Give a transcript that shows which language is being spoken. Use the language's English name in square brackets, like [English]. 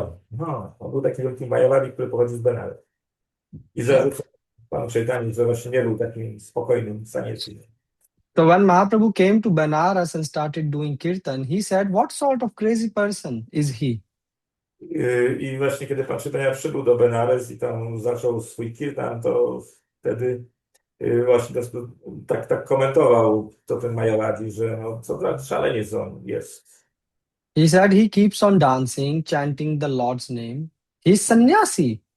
[Polish] No, on był takim wielkim Mayawadi, który pochodził z Benares. I zarzucał panu Caitanya, że właśnie nie był takim spokojnym sanieckim. [English] So when Mahaprabhu came to Banaras and started doing kirtan, he said, "What sort of crazy person is he?" [Polish] I właśnie kiedy pan Caitanya przybył do Benares i tam zaczął swój kirtan, to wtedy właśnie tak komentował to ten Mayawadi, że no, co za szaleniec on jest. [English] He said he keeps on dancing, chanting the Lord's name. He's sannyasi.